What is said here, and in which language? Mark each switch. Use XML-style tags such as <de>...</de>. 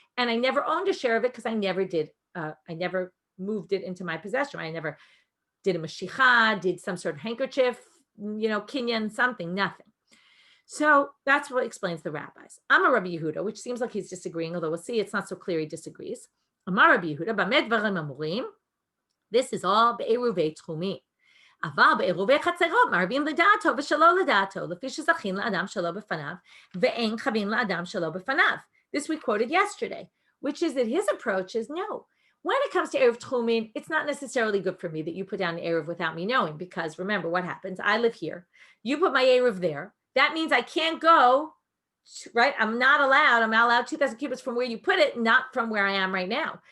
<en>And I never owned a share of it because I never did. I never moved it into my possession. I never did a mashicha, did some sort of handkerchief, kinyan, something, nothing. So that's what explains the rabbis. Amar Rabbi Yehuda, which seems like he's disagreeing, although we'll see it's not so clear he disagrees. Amar Rabbi Yehuda,</en> <he>b'med dvarim amurim.</he> <en>This is all be'eruvei tchumi.</en> <he>אבל בעירובי חצרות מערבים לדעתו ושלא לדעתו, לפי שזכין לאדם שלא בפניו, ואין חבים לאדם שלא בפניו.</he> <en>This we quoted yesterday, which is that his approach is no. When it comes to Eruv Tchumin, it's not necessarily good for me that you put down an Eruv without me knowing, because remember what happens. I live here. You put my Eruv there. That means I can't go, right? I'm not allowed 2,000 cubits from where you put it, not from where I am right now.</en>